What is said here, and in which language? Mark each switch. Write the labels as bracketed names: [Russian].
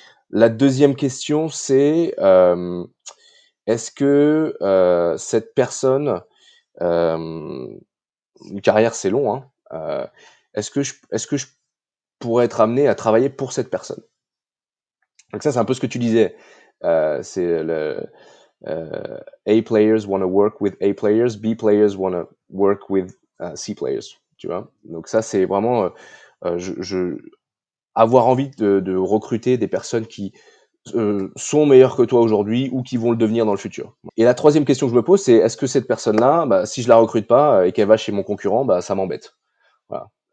[French] La deuxième question, c'est est-ce que cette personne, une carrière c'est long, hein, est-ce que je pourrais être amené à travailler pour cette personne. Donc ça, c'est un peu ce que tu disais. C'est le [English] A players want to work with A players, B players want to work with C players. [French] Tu vois. Donc ça, c'est vraiment avoir envie de recruter des personnes qui sont meilleures que toi aujourd'hui ou qui vont le devenir dans le futur. Et la troisième question que je me pose, c'est est-ce que cette personne-là, bah, si je la recrute pas et qu'elle va chez mon concurrent, bah, ça m'embête. Voilà.